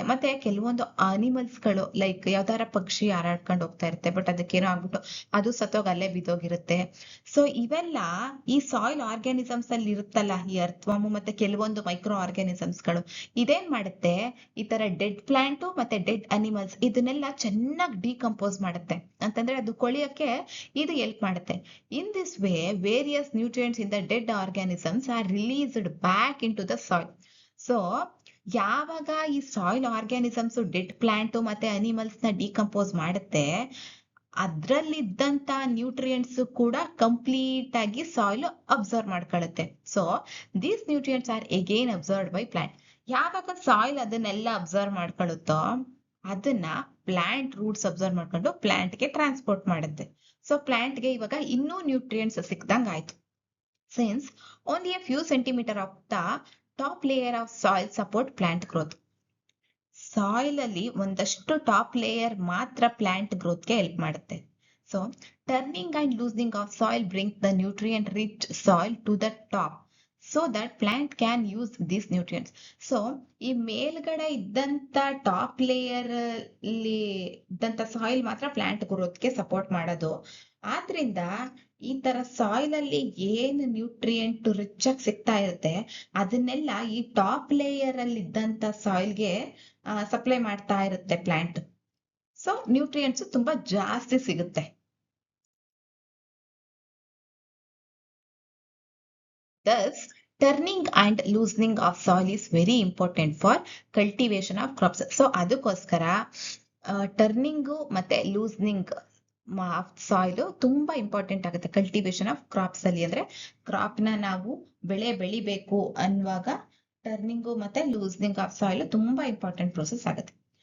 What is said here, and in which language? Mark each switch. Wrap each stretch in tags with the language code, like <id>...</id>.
<kn>ಮತ್ತೆ ಕೆಲವೊಂದು ಅನಿಮಲ್ಸ್ಗಳು ಲೈಕ್ ಯಾವ್ದಾರ ಪಕ್ಷಿ ಹಾರಾಡ್ಕೊಂಡು ಹೋಗ್ತಾ ಇರುತ್ತೆ, ಬಟ್ ಅದಕ್ಕೇನೋ ಆಗ್ಬಿಟ್ಟು ಅದು ಸತ್ತೋಗ ಅಲ್ಲೇ ಬಿದ್ದೋಗಿರುತ್ತೆ. ಸೊ ಇವೆಲ್ಲ ಈ ಸಾಯಿಲ್ ಆರ್ಗ್ಯಾನಿಸಮ್ಸ್ ಅಲ್ಲಿ ಇರುತ್ತಲ್ಲ, ಈ ಅರ್ಥ್ವಾಮು ಮತ್ತೆ ಕೆಲವೊಂದು ಮೈಕ್ರೋ ಆರ್ಗ್ಯಾನಿಸಮ್ಸ್ ಗಳು ಇದೇನ್ ಮಾಡುತ್ತೆ, ಈ ತರ ಡೆಡ್ ಪ್ಲಾಂಟ್ ಮತ್ತೆ ಡೆಡ್ ಅನಿಮಲ್ಸ್ ಇದನ್ನೆಲ್ಲ ಚೆನ್ನಾಗಿ ಡಿಕಂಪೋಸ್ ಮಾಡುತ್ತೆ. ಅಂತಂದ್ರೆ ಅದು ಕೊಳಿಯಕ್ಕೆ ಇದು ಹೆಲ್ಪ್ ಮಾಡುತ್ತೆ.</kn> <en>In this way various nutrients in the dead organisms are released back into the soil.</en> <kn>So ಯಾವಾಗ ಈ ಸಾಯಿಲ್ ಆರ್ಗ್ಯಾನಿಸಮ್ಸ್ ಡೆಡ್ ಪ್ಲಾಂಟ್ ಮತ್ತೆ ಅನಿಮಲ್ಸ್ ನ ಡಿಕಂಪೋಸ್ ಮಾಡುತ್ತೆ, ಅದ್ರಲ್ಲಿದ್ದಂತ ನ್ಯೂಟ್ರಿಯೆಂಟ್ಸ್ ಕೂಡ ಕಂಪ್ಲೀಟ್ ಆಗಿ soil observe ಮಾಡ್ಕೊಳ್ಳುತ್ತೆ.</kn> <en>So these nutrients are again observed by plant.</en> <kn>ಯಾವಾಗ soil ಅದನ್ನೆಲ್ಲ observe ಮಾಡ್ಕೊಳ್ಳುತ್ತೋ ಅದನ್ನ ಪ್ಲಾಂಟ್ ರೂಟ್ಸ್ ಅಬ್ಸರ್ವ್ ಮಾಡ್ಕೊಂಡು ಪ್ಲಾಂಟ್ ಗೆ ಟ್ರಾನ್ಸ್ಪೋರ್ಟ್ ಮಾಡುತ್ತೆ. ಸೊ ಪ್ಲಾಂಟ್ ಗೆ ಇವಾಗ ಇನ್ನೂ ನ್ಯೂಟ್ರಿಯೆಂಟ್ಸ್ ಸಿಕ್ದಂಗ ಆಯ್ತು.</kn> <en>Since only a few centimeters of the top layer of soil support plant growth.</en> <kn>Soil ಅಲ್ಲಿ ಒಂದಷ್ಟು ಟಾಪ್ ಲೇಯರ್ ಮಾತ್ರ ಪ್ಲಾಂಟ್ ಗ್ರೋತ್ ಗೆ ಹೆಲ್ಪ್ ಮಾಡುತ್ತೆ.</kn> <en>So turning and loosening of soil bring the nutrient rich soil to the top so that plant can use these nutrients.</en> <kn>So ಈ ಮೇಲ್ಗಡೆ ಇದ್ದಂತ top layer ಅಲ್ಲಿ ಇದ್ದಂತ ಸಾಯಿಲ್ ಮಾತ್ರ ಪ್ಲಾಂಟ್ ಗ್ರೋತ್ಗೆ ಸಪೋರ್ಟ್ ಮಾಡೋದು. ಆದ್ರಿಂದ ಈ ತರ ಸಾಯಿಲ್ ಅಲ್ಲಿ ಏನ್ ನ್ಯೂಟ್ರಿಯೆಂಟ್ ರಿಚ್ ಆಗಿ ಸಿಗ್ತಾ ಇರುತ್ತೆ ಅದನ್ನೆಲ್ಲ ಈ ಟಾಪ್ ಲೇಯರ್ ಅಲ್ಲಿ ಇದ್ದಂತ ಸಾಯಿಲ್ಗೆ ಸಪ್ಲೈ ಮಾಡ್ತಾ ಇರುತ್ತೆ ಪ್ಲಾಂಟ್. ಸೊ ನ್ಯೂಟ್ರಿಯೆಂಟ್ಸ್ ತುಂಬಾ ಜಾಸ್ತಿ ಸಿಗುತ್ತೆ.</kn> <en>Thus, turning and loosening of soil is very important for cultivation of crops.</en> <kn>So ಅದಕ್ಕೋಸ್ಕರ ಟರ್ನಿಂಗು ಮತ್ತೆ ಲೂಸ್ನಿಂಗ್ ಸಾಯಿಲ್ ತುಂಬಾ ಇಂಪಾರ್ಟೆಂಟ್ ಆಗುತ್ತೆ ಕಲ್ಟಿವೇಶನ್ ಆಫ್ ಕ್ರಾಪ್ಸ್ ಅಲ್ಲಿ. ಅಂದ್ರೆ ಕ್ರಾಪ್ ನ ನಾವು ಬೆಳೆ ಬೆಳಿಬೇಕು ಅನ್ನುವಾಗ ಟರ್ನಿಂಗು ಮತ್ತೆ ಲೂಸ್ನಿಂಗ್ ಆಫ್ ಸಾಯಿಲ್ ತುಂಬಾ ಇಂಪಾರ್ಟೆಂಟ್ ಪ್ರೋಸೆಸ್ ಆಗುತ್ತೆ.</kn>